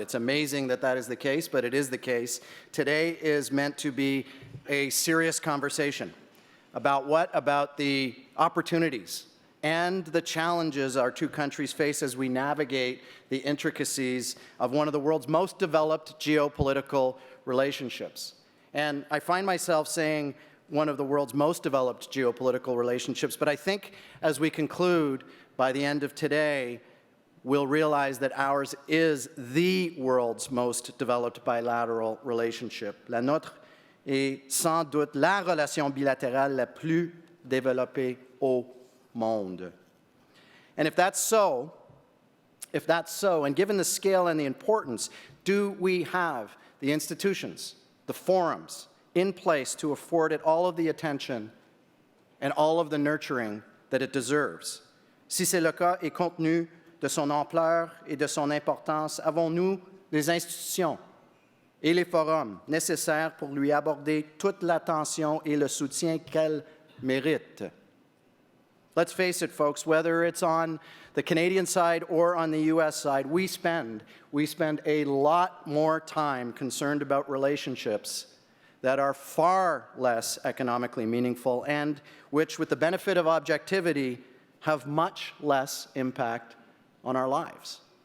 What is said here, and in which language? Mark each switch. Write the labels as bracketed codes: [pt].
[en] It's amazing that that is the case, but it is the case. Today is meant to be a serious conversation about the opportunities and the challenges our two countries face as we navigate the intricacies of one of the world's most developed geopolitical relationships. And I find myself saying one of the world's most developed geopolitical relationships, but I think as we conclude by the end of today, we'll realize that ours is the world's most developed bilateral relationship. [fr] La nôtre est sans doute la relation bilatérale la plus développée au monde. [en] And if that's so, and given the scale and the importance, do we have the institutions, the forums in place to afford it all of the attention and all of the nurturing that it deserves? [fr] Si c'est le cas, et compte tenu de son ampleur et de son importance, avons-nous les institutions et les forums nécessaires pour lui accorder toute l'attention et le soutien qu'elle mérite? [en] Let's face it, folks, whether it's on the Canadian side or on the U.S. side, we spend a lot more time concerned about relationships that are far less economically meaningful and which, with the benefit of objectivity, have much less impact on our lives.